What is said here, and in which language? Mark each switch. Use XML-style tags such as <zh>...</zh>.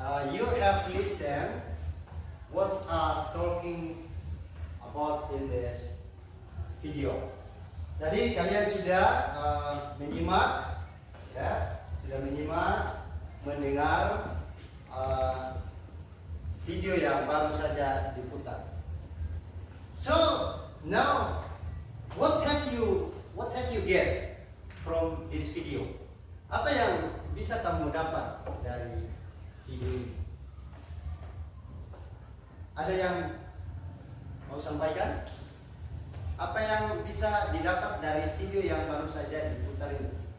<en>You have listened what are talking about in this video.</en> <id>Jadi kalian sudah menyimak, ya, sudah menyimak, mendengar video yang baru saja diputar.</id> <en>So now, what have you get from this video?</en> <id>Apa yang bisa kamu dapat dari video ini? Ada yang mau sampaikan? Apa yang bisa didapat dari video yang baru saja diputar ini?</id>